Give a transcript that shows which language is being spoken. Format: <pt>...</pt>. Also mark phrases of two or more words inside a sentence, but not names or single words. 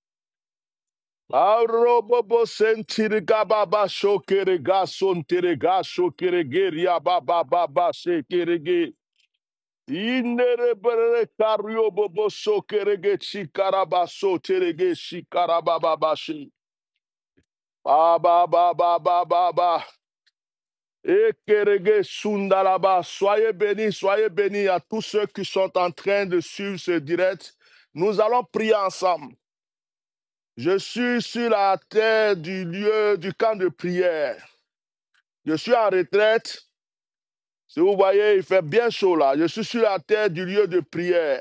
<fr>Arobobo sentiriga baba shokerega sonterega shokerege riabababa shekerege. Inerebere kario bobo sokerege chikarabaso terege shikarabababa shi. Ba. Ekerege Sundaraba, soyez bénis à tous ceux qui sont en train de suivre ce direct. Nous allons prier ensemble. Je suis sur la terre du lieu du camp de prière. Je suis en retraite. Si vous voyez, il fait bien chaud là. Je suis sur la terre du lieu de prière.</fr>